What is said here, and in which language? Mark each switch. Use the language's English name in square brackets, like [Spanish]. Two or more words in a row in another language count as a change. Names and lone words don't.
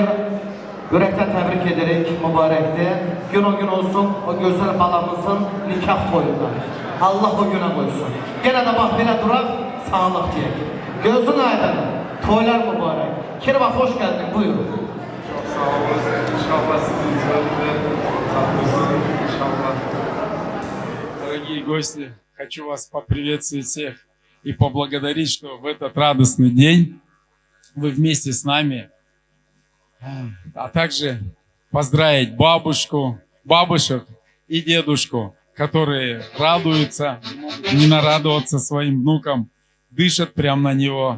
[Crimean Tatar] Yürekten tebrik ederek mübarekti. Gün o gün olsun o güzel balamızın nikah toyunda. Allah o güne koysun. Gene de bak bile durak sağlık diyek. Gözün aydın, toylar mübarek. Kirva hoş geldin, buyur. Çok sağ olun. İnşallah sizin sözünüzde tatlısın. İnşallah. [Russian] Дорогие гости, хочу вас поприветствовать всех и поблагодарить, что в этот радостный день вы вместе с нами, а также поздравить бабушек и дедушку, которые радуются, не нарадоваться своим внукам, дышат прямо на него.